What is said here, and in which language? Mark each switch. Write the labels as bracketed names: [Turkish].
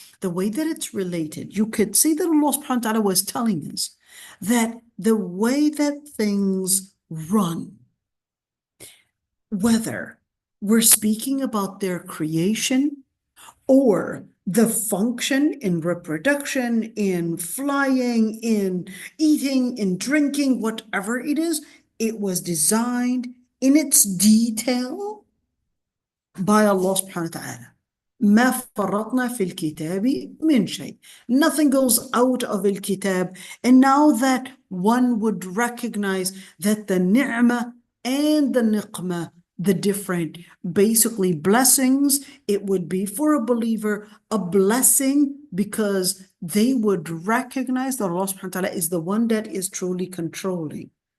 [English] The way that it's related, you could see that Allah subhanahu wa ta'ala was telling us that the way that things run, whether we're speaking about their creation or the function in reproduction, in flying, in eating, in drinking, whatever it is, it was designed in its detail by Allah subhanahu wa ta'ala. [Arabic] ما فرطنا في الكتاب من شيء. [English] Nothing goes out of al-kitab. And now that one would recognize that the ni'mah and the niqmah, the different basically blessings, it would be for a believer a blessing because they would recognize that Allah subhanahu wa ta'ala is the one that is truly controlling.